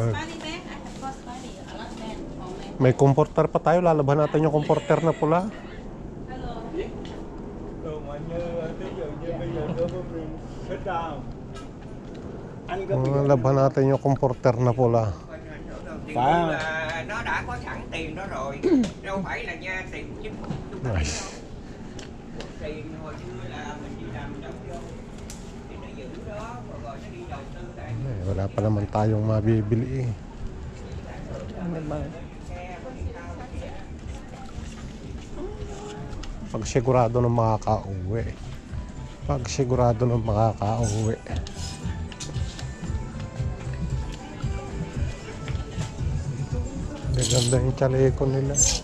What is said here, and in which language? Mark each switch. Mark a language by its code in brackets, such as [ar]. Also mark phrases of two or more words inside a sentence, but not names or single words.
[tl] May comforter pa tayo. Lalaban natin yung comforter na pula. Laban natin yung comforter na pula. [vi] Phải không? Nó đã có sẵn tiền đó rồi, đâu phải là nha tiền của chính phủ chúng ta Nice. đâu. Tiền hồi xưa là mình đi làm đóng vô thì nó giữ đó rồi nó đi đầu tư tại [tl] Wala pa naman tayong mabibili eh. Ano ba? Pag sigurado ng makakauwi. Pag sigurado ng makakauwi. Gaganda yung chaleco nila.